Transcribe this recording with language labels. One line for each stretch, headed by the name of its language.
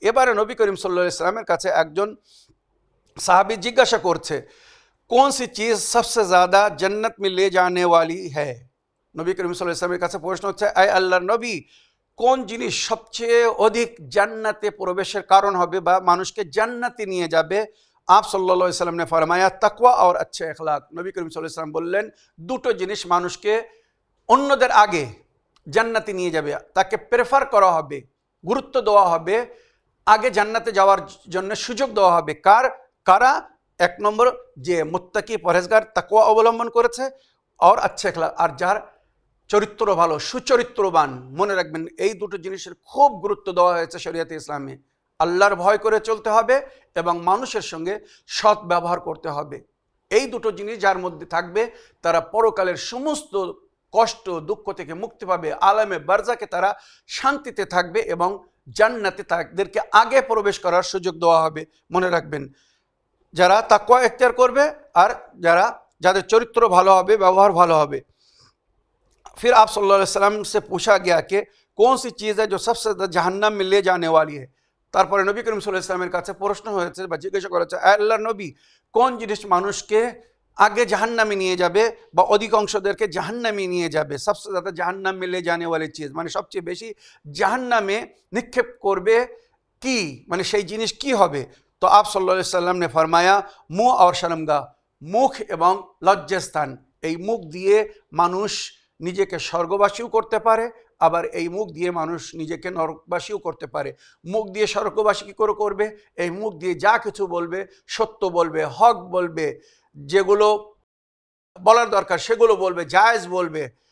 Bangla: এবারে নবী করিম সাল্লাল্লাহু আলাইহি ওয়াসাল্লামের কাছে একজন সাহাবী জিজ্ঞাসা করছে,
Hindi: কোন সি চিজ সবসে ज़्यादा जन्नत में ले जाने वाली है?
Bangla: নবী করিম সাল্লাল্লাহু আলাইহি ওয়াসাল্লামের কাছে প্রশ্ন হচ্ছে, আয় আল্লাহর নবী, কোন জিনিস সবচেয়ে অধিক জান্নাতে প্রবেশের কারণ হবে বা মানুষকে জান্নাতে নিয়ে যাবে?
Hindi: आप सल्लल्लाहु अलैहि वसल्लम ने फरमाया तकवा और अच्छे अखलाक। नबी करीम सल्लल्लाहु अलैहि वसल्लम
Bangla: বললেন, দুটো জিনিস মানুষকে অন্যদের আগে জান্নাতে নিয়ে যাবে, তাকে প্রেফার করা হবে, গুরুত্ব দেওয়া হবে, আগে জান্নাতে যাওয়ার জন্য সুযোগ দেওয়া হবে। কারা? 1 নম্বর যে মুত্তাকি পরহেজগার তাকওয়া অবলম্বন করেছে আর আচ্ছা এখলাক, আর যার চরিত্র ভালো, সুচরিত্রবান। মনে রাখবেন এই দুটো জিনিসের খুব গুরুত্ব দেওয়া হয়েছে শরিয়তে ইসলামে। আল্লাহর ভয় করে চলতে হবে এবং মানুষের সঙ্গে সৎ ব্যবহার করতে হবে। এই দুটো জিনিস যার মধ্যে থাকবে তারা পরকালের সমস্ত কষ্ট দুঃখ থেকে মুক্তি পাবে, আলামে বারজাকে তারা শান্তিতে থাকবে এবং জান্নাতে তাদেরকে আগে প্রবেশ করার সুযোগ দেওয়া হবে। মনে রাখবেন যারা তাকওয়া এখতিয়ার করবে আর যাদের চরিত্র ভালো হবে, ব্যবহার ভালো হবে।
Hindi: फिर आप सल्लल्लाहु अलैहि वसल्लम से पूछा गया कि कौन सी चीज़ है जो सबसे ज़्यादा जहन्नम में ले जाने वाली है।
Bangla: তারপরে নবী করিম সাল্লাল্লাহু আলাইহি ওয়াসাল্লামের কাছে প্রশ্ন হয়েছে বা জিজ্ঞাসা করা হয়েছে, আল্লাহর নবী, কোন জিনিস মানুষকে আগে জাহান্নামে নিয়ে যাবে বা অধিকাংশদেরকে জাহান্নামে নিয়ে যাবে? সবচেয়ে
Hindi: ज़्यादा জাহান্নাম में ले जाने वाली चीज़,
Bangla: মানে সবচেয়ে বেশি জাহান্নামে নিক্ষেপ করবে কি, মানে সেই জিনিস কি হবে?
Hindi: তো आप सल्लल्लाहु अलैहि वसल्लम ने फरमाया मुँह और शर्मगाह,
Bangla: মুখ এবং লজ্জাস্থান। এই মুখ দিয়ে মানুষ নিজেকে স্বর্গবাসীও করতে পারে, আবার এই মুখ দিয়ে মানুষ নিজেকে নরকবাসীও করতে পারে। মুখ দিয়ে স্বর্গবাসী কী করে করবে? এই মুখ দিয়ে যা কিছু বলবে, সত্য বলবে, হক বলবে, যেগুলো বলার দরকার সেগুলো বলবে, জায়েজ বলবে।